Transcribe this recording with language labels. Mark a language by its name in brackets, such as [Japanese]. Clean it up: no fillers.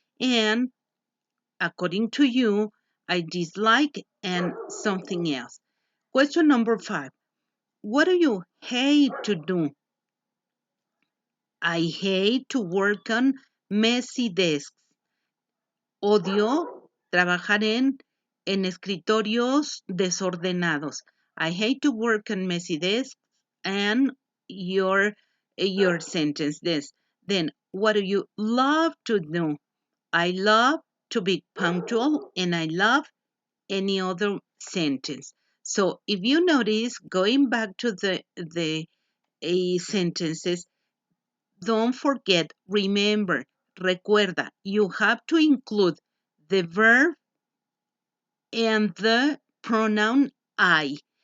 [English] And according to you, I dislike and something else. Question number 5. What do you hate to do? I hate to work on messy desks. [Spanish] Odio trabajar en escritorios desordenados. [English] I hate to work on messy desks and your sentence this. Then what do you love to do? I love to be punctual and I love any other sentence. So if you notice, going back to the sentences, don't forget, remember, recuerda, you have to include the verb and the pronoun I.